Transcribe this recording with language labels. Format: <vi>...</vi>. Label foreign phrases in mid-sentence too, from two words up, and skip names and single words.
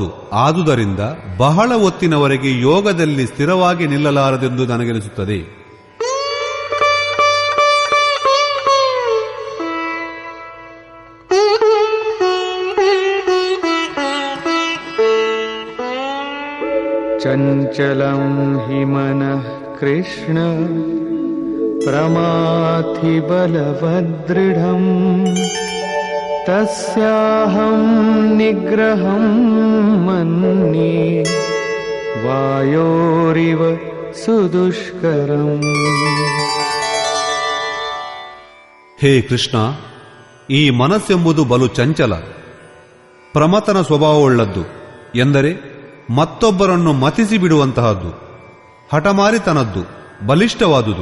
<kn>ಆದುದರಿಂದ ಬಹಳ ಹೊತ್ತಿನವರೆಗೆ ಯೋಗದಲ್ಲಿ ಸ್ಥಿರವಾಗಿ ನಿಲ್ಲಲಾರದೆಂದು ನನಗೆನಿಸುತ್ತದೆ.</kn> <sa>ಚಂಚಲಂ ಹಿ ಮನಃ ಕೃಷ್ಣ ಪ್ರಮಾಥಿ ಬಲವದೃಢಂ ತಸ್ಯಾಹಂ ನಿಗ್ರಹಂ ಮನ್ಯೇ ವಾಯೋರಿವ ಸುದುಷ್ಕರಂ.</sa> <kn>ಹೇ ಕೃಷ್ಣ, ಈ ಮನಸ್ಸೆಂಬುದು ಬಲು ಚಂಚಲ, ಪ್ರಮಥನ ಸ್ವಭಾವವುಳ್ಳದ್ದು. ಎಂದರೆ ಮತ್ತೊಬ್ಬರನ್ನು ಮತಿಸಿ ಬಿಡುವಂತಹದ್ದು, ಹಠಮಾರಿತನದ್ದು, ಬಲಿಷ್ಠವಾದುದು.</kn>